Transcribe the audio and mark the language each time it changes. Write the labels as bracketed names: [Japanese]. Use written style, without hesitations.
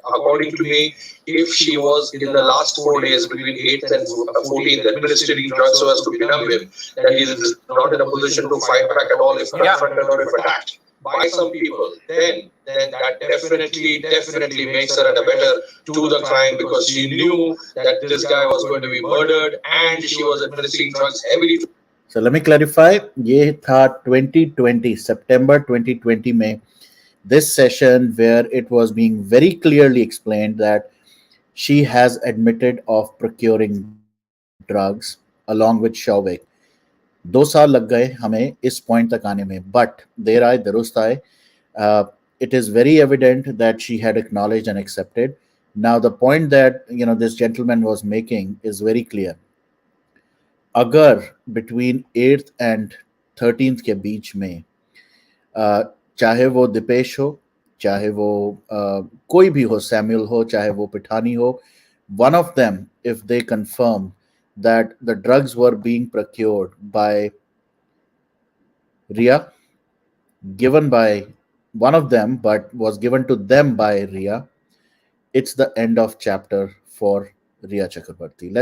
[English] According to me, if she was in the last 4 days between 8th and 14th administering drugs so as to benumb him, then he is not in a position to fight back at all if confronted or if attacked by some people, then that definitely makes her a better to the crime, because she knew that this guy was going to be murdered and she was administering drugs heavily. So let me clarify. [Hindi] ये था [English] 2020 September 2020 में this session where it was being very clearly explained that she has admitted of procuring drugs along with Shavik. [Hindi] 2 साल लग गए हमें इस point तक आने में, बट देर आए दुरुस्त आए. [English] It is very evident that she had acknowledged and accepted. Now the point that this gentleman was making is very clear. [Hindi] अगर between 8th and 13th के बीच में चाहे वो दिपेश हो, चाहे वो कोई भी हो, सैमुअल हो, चाहे वो पिठानी हो, [English] one of them, if they confirm that the drugs were being procured by Rhea, given by one of them, but was given to them by Rhea, it's the end of chapter for Rhea Chakraborty.